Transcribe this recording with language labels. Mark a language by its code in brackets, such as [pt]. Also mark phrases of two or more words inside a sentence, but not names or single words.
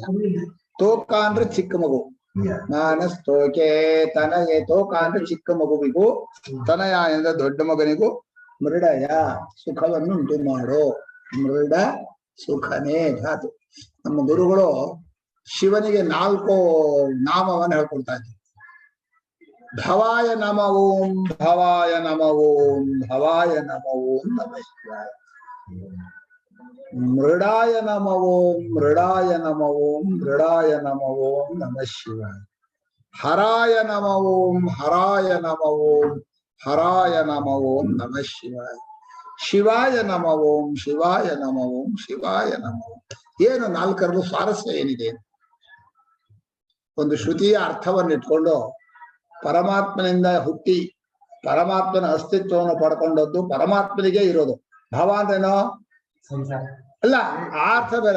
[kn] ತೋಕ ಅಂದ್ರೆ ಚಿಕ್ಕ ಮಗು, [sa] ಮಾನಸ್ತೋಕೆ ತನಯೇ. [kn] ತೋಕ ಅಂದ್ರೆ ಚಿಕ್ಕ ಮಗುವಿಗೂ, ತನಯಾಯ ಅಂದ್ರೆ ದೊಡ್ಡ ಮಗನಿಗೂ. ಮೃಡಯ ಸುಖವನ್ನು ಉಂಟು ಮಾಡು. ಮೃಡ ಸುಖನೇ ಧಾತು. ನಮ್ಮ ಗುರುಗಳು ಶಿವನಿಗೆ 4 ನಾಮವನ್ನು ಹೇಳ್ಕೊಳ್ತಾ ಇದ್ರು. [sa] ಭವಾಯ ನಮ ಓಂ, ಭವಾಯ ನಮ ಓಂ, ಭವಾಯ ನಮ ಓಂ ನಮಃ ಶಿವಾಯ. ಮೃಡಾಯ ನಮ ಓಂ, ಮೃಡಾಯ ನಮ ಓಂ, ಮೃಡಾಯ ನಮ ಓಂ ನಮಃ ಶಿವಾಯ. ಹರಾಯ ನಮ ಓಂ, ಹರಾಯ ನಮ ಓಂ, ಹರಾಯ ನಮ ಓಂ ನಮಃ ಶಿವಾಯ. ಶಿವಾಯ ನಮ ಓಂ, ಶಿವಾಯ ನಮ ಓಂ, ಶಿವಾಯ ನಮ ಓಂ. [kn] ಏನು 4ರಲ್ಲೂ ಸ್ವಾರಸ್ಯ ಏನಿದೆ? ಒಂದು ಶ್ರುತಿಯ ಅರ್ಥವನ್ನು ಇಟ್ಕೊಂಡು ಪರಮಾತ್ಮನಿಂದ ಹುಟ್ಟಿ ಪರಮಾತ್ಮನ ಅಸ್ತಿತ್ವವನ್ನು ಪಡ್ಕೊಂಡದ್ದು ಪರಮಾತ್ಮನಿಗೆ ಇರೋದು. ಭವ ಅಂದ್ರೇನೋ ಅಲ್ಲ, ಆ ಅರ್ಥ ಬೇರೆ.